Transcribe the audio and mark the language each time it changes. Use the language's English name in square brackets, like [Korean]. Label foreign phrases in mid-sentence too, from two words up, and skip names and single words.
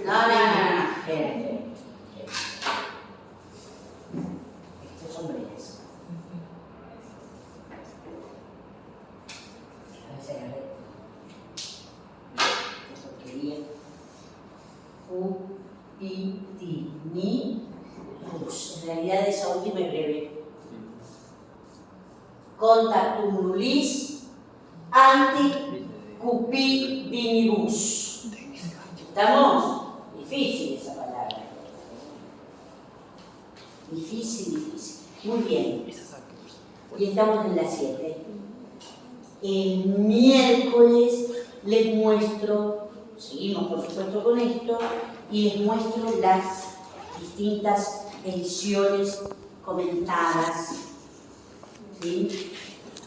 [Spanish] No. Espera. Estos hombres. A ver si agarré. Esta porquería. Cupidini. En realidad esa última es breve. [Latin] Contactum nullis ante cupidinibus. [Spanish] ¿Estamos? Difícil esa palabra. Difícil. Muy bien. Y estamos en la 7. El miércoles les muestro, seguimos por supuesto con esto, y les muestro las distintas ediciones comentadas, ¿sí?